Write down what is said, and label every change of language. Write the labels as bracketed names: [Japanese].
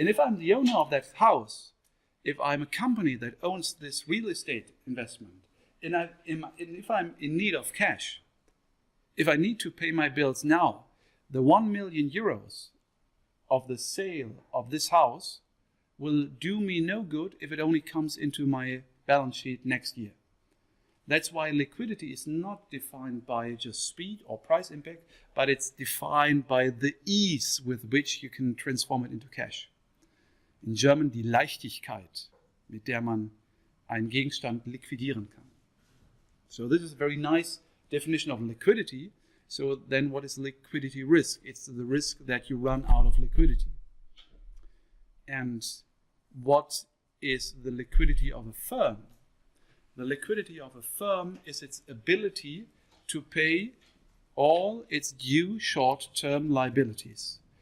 [English] And if I'm the owner of that house, if I'm a company that owns this real estate investment, and if I'm in need of cash, if I need to pay my bills now, the €1 million of the sale of this house will do me no good if it only comes into my balance sheet next year. That's why liquidity is not defined by just speed or price impact, but it's defined by the ease with which you can transform it into cash. In German [German] die Leichtigkeit, mit der man einen Gegenstand liquidieren kann. [English] So this is a very nice definition of liquidity. So then what is liquidity risk? It's the risk that you run out of liquidity. And what is the liquidity of a firm? The liquidity of a firm is its ability to pay all its due short-term liabilities.